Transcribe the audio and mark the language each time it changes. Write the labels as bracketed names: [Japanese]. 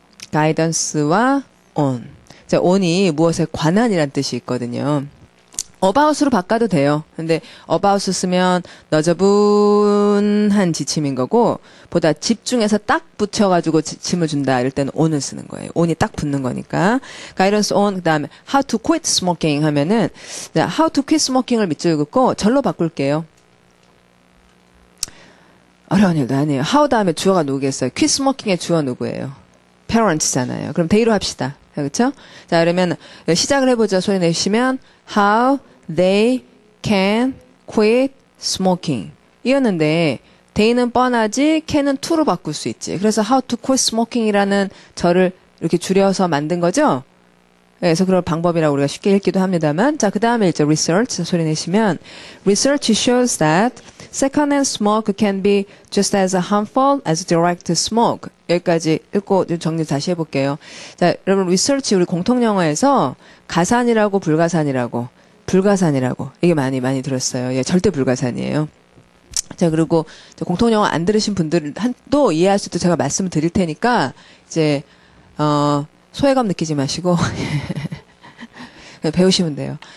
[English] guidance와 on. [Korean] 자, on이 무엇에 관한이란 뜻이 있거든요. about으로 바꿔도 돼요. 근데 about 쓰면 너저분한 지침인 거고, 보다 집중해서 딱 붙여가지고 지침을 준다. 이럴 때는 on을 쓰는 거예요. on이 딱 붙는 거니까. [English] guidance on, [Korean] 그 다음에 [English] how to quit smoking [Korean] 하면은, [English] how to quit smoking을 [Korean] 밑줄 긋고 절로 바꿀게요. 어려운 일도 아니에요. how 다음에 주어가 누구겠어요? quit smoking의 주어 누구예요? parents잖아요. 그럼 they로 합시다. 그렇죠? 자, 그러면 시작을 해보죠. 소리 내시면 [English] how they can quit smoking [Korean] 이었는데 they는 뻔하지 can은 to로 바꿀 수 있지. 그래서 [English] how to quit smoking [Korean] 이라는 절을 이렇게 줄여서 만든 거죠. 그래서 그런 방법이라고 우리가 쉽게 읽기도 합니다만, 자, 그 다음에 이제 research 소리 내시면 [English] research shows that secondhand smoke can be just as harmful as direct smoke. [Korean] 여기까지 읽고 정리 다시 해볼게요. 자, 여러분 research 우리 공통영어에서 가산이라고 불가산이라고 이게 많이 들었어요. 예, 절대 불가산이에요. 자, 그리고 공통영어 안 들으신 분들도 이해할 수 있도록 제가 말씀을 드릴 테니까 이제 소외감 느끼지 마시고 배우시면 돼요.